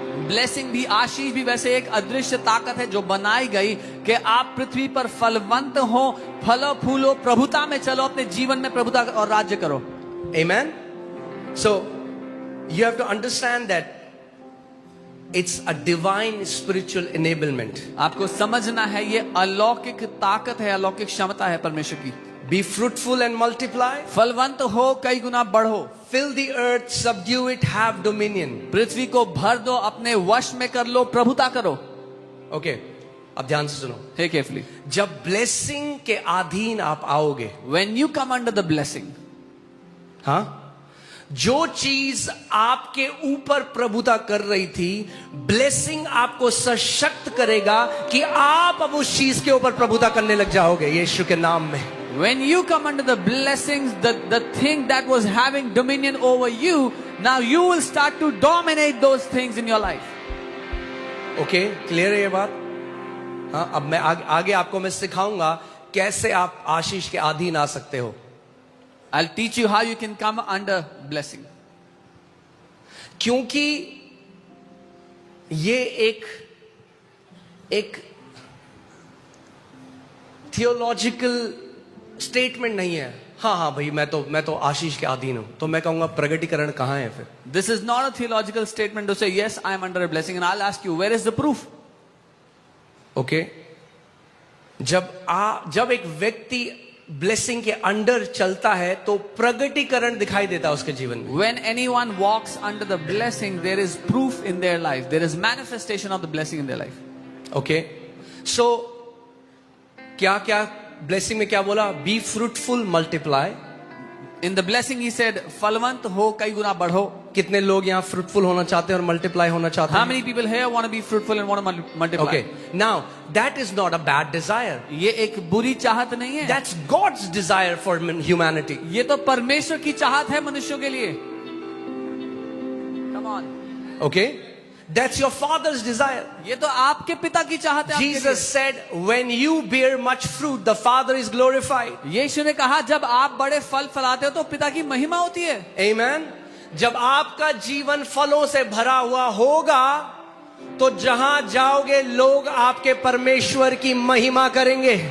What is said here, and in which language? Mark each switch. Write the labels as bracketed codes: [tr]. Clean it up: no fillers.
[hi] Blessing भी, आशीष भी वैसे एक अदृश्य ताकत है जो बनाई गई कि आप पृथ्वी पर फलवंत हो, फलो फूलो, प्रभुता में चलो, अपने जीवन में प्रभुता और राज्य करो। Amen. [en] So you have to understand that it's a divine spiritual enablement. [hi] आपको समझना है ये अलौकिक ताकत है, अलौकिक क्षमता है परमेश्वर की। [en] Be fruitful and multiply. [hi] फलवंत हो, कई गुना बढ़ो। [en] Fill the earth, subdue it, have dominion. [hi] पृथ्वी को भर दो, अपने वश में कर लो, प्रभुता करो। Okay, अब ध्यान से सुनो। [en] Hey carefully. [hi] जब blessing के अधीन आप आओगे, [en] When you come under the blessing, [hi] हाँ, जो चीज आपके ऊपर प्रभुता कर रही थी, ब्लेसिंग आपको सशक्त करेगा कि आप अब उस चीज के ऊपर प्रभुता करने लग जाओगे यीशु के नाम में। [en] when you come under the blessings, the thing that was having dominion over you, now you will start to dominate those things in your life. [hi] Okay, clear है ये बात? हाँ, अब मैं आगे आपको मैं सिखाऊंगा कैसे आप आशीष के अधीन आ सकते हो। [en] I'll teach you how you can come under blessing. [hi] क्योंकि ये एक थियोलॉजिकल स्टेटमेंट नहीं है। हाँ भाई, मैं तो आशीष के अधीन हूं, तो मैं कहूंगा प्रगटीकरण कहां है फिर? [en] This is not a theological statement to say yes, I am under a blessing, and I'll ask you, where is the proof? [hi] Okay, जब एक व्यक्ति ब्लेसिंग के अंडर चलता है तो प्रगटीकरण दिखाई देता है उसके जीवन में। [en] When anyone walks under the blessing, there is proof in their life. There is manifestation of the blessing in their life. [hi] Okay, सो क्या ब्लेसिंग में क्या बोला? [en] Be fruitful, multiply. In the blessing he said, [hi] फलवंत हो, कई गुना बढ़ो। कितने लोग यहाँ फ्रूटफुल होना चाहते हैं और मल्टीप्लाई होना चाहते [en] How [hi] हैं? [en] many people here want to be fruitful and want to multiply? Okay, now that is not a bad desire. [hi] ये एक बुरी चाहत नहीं है। [en] That's God's desire for humanity. [hi] ये तो परमेश्वर की चाहत है मनुष्यों के लिए। [en] Come on. Okay, that's your Father's desire. [hi] ये तो आपके पिता की चाहत है आपके [en] Jesus said, when you bear much fruit, the Father is glorified. [hi] लिए। यीशु ने कहा, जब आप बड़े फल फलाते हो तो पिता की महिमा होती है। Amen. जब आपका जीवन फलों से भरा हुआ होगा तो जहां जाओगे लोग आपके परमेश्वर की महिमा करेंगे।